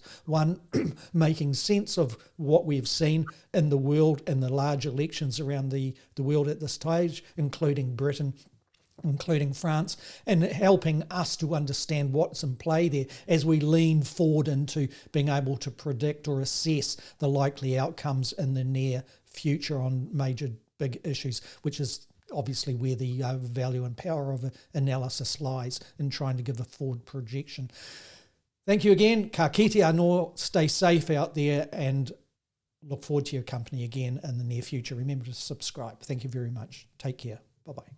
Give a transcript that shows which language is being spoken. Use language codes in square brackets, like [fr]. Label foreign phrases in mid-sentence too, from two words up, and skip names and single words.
[en] One, making sense of what we've seen in the world in the large elections around the world at this stage, including Britain, including France, and helping us to understand what's in play there as we lean forward into being able to predict or assess the likely outcomes in the near future on major big issues, which is obviously where the value and power of analysis lies, in trying to give a forward projection. Thank you again. [mi] Ka kite anō, [en] stay safe out there, and look forward to your company again in the near future. Remember to subscribe. Thank you very much. Take care. Bye-bye.